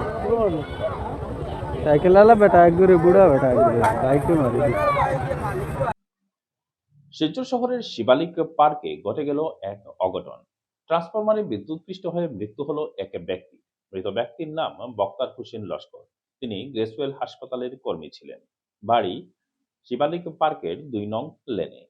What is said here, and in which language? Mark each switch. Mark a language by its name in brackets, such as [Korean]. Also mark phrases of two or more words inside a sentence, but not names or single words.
[Bangla] साइकिल वाला बेटा एक दूरी बुढ़ा बेटा एक दूरी बाइक के मारी শিলচর শহরের শিবালিক পার্কে ঘটে গেল এক অঘটন। ট্রান্সফরমারে বিদ্যুৎপৃষ্ট হয়ে মৃত্যু হলো এক ব্যক্তি। মৃত ব্যক্তির নাম বক্তার হোসেন লস্কর। তিনি গ্রেসওয়েল হাসপাতালের কর্মী ছিলেন। বাড়ি শিবালিক পার্কের ২ নং লেনে।